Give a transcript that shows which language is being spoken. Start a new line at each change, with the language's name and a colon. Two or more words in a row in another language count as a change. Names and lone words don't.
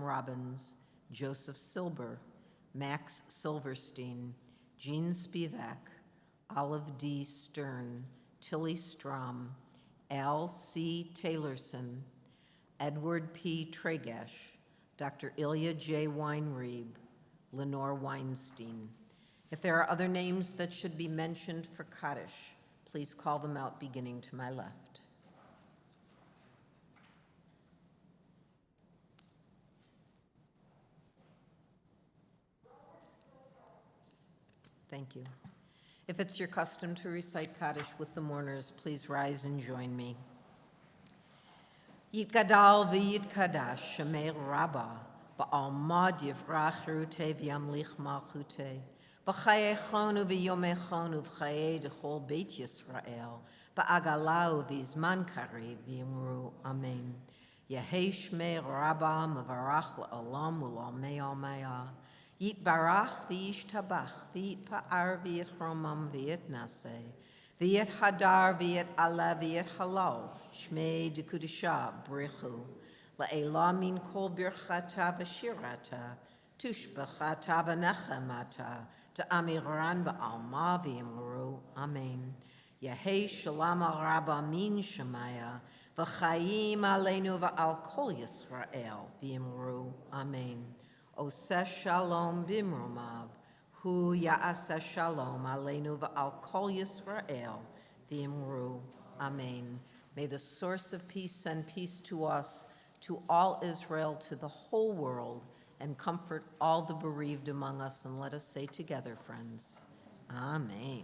English: Robbins, Joseph Silber, Max Silverstein, Jean Spivak, Olive D. Stern, Tilly Strom, Al C. Taylorson, Edward P. Tregash, Dr. Ilya J. Weinreeb, Lenore Weinstein. If there are other names that should be mentioned for Kaddish, please call them out beginning to my left. Thank you. If it's your custom to recite Kaddish with the mourners, please rise and join me.
Aramaic: יתגדל ויתקדש שמיה רבא בעלמא די ברא כרעותה וימליך מלכותה בחייכון וביומיכון ובחיי דכל בית ישראל בעגלא ובזמן קריב ואמרו אמן. יהא שמיה רבא מברך לעלם ולעלמי עלמיא יתברך וישתבח ויתפאר ויתרומם ויתנשא ויתהדר ויתעלה ויתהלל שמיה דקודשא בריך הוא לעלא מן כל ברכתא ושירתא תשבחתא ונחמתא דאמירן בעלמא ואמרו אמן. יהא שלמא רבא מן שמיא וחיים עלינו ועל כל ישראל ואמרו אמן.
Hebrew: עושה שלום במרומיו הוא יעשה שלום עלינו ועל כל ישראל ואמרו, amen.
English: May the source of peace send peace to us, to all Israel, to the whole world, and comfort all the bereaved among us. And let us say together, friends, Amen.